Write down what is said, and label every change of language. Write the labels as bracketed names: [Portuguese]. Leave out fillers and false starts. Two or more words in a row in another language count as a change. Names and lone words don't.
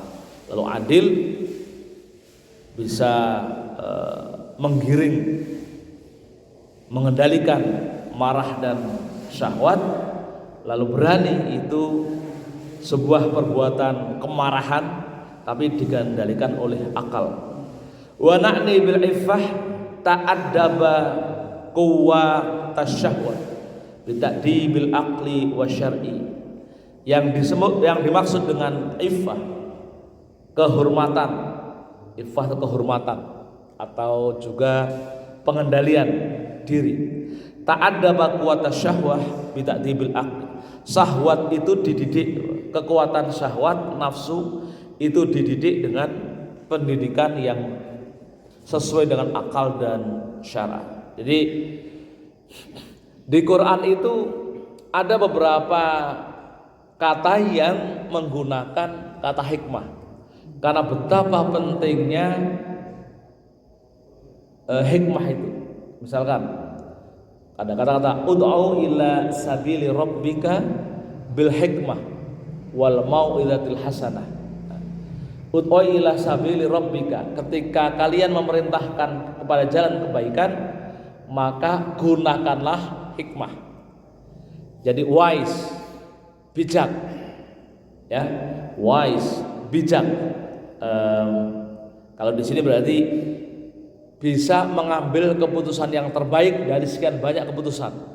[Indonesian] Lalu adil bisa menggiring, mengendalikan marah dan syahwat. Lalu berani itu sebuah perbuatan kemarahan tapi dikendalikan oleh akal. [Arabic] وعنى بالعفة تأدب قوة الشهوة بتأديب العقل والشرع. [Indonesian] Yang dimaksud dengan iffah, kehormatan. Iffah itu kehormatan atau juga pengendalian diri. [Arabic] تأدب قوة الشهوة بتأديب العقل. [Indonesian] Syahwat itu dididik, kekuatan syahwat nafsu itu dididik dengan pendidikan yang sesuai dengan akal dan syara. Jadi di Quran itu ada beberapa kata yang menggunakan kata hikmah, karena betapa pentingnya hikmah itu. Misalkan ada kata-kata [Arabic] ادع إلى سبيل ربك بالحكمة والموعظة الحسنة. ادع إلى سبيل ربك, [Indonesian] ketika kalian memerintahkan kepada jalan kebaikan, maka gunakanlah hikmah. Jadi wise, bijak, ya, wise, bijak. Kalau di sini berarti bisa mengambil keputusan yang terbaik dari sekian banyak keputusan.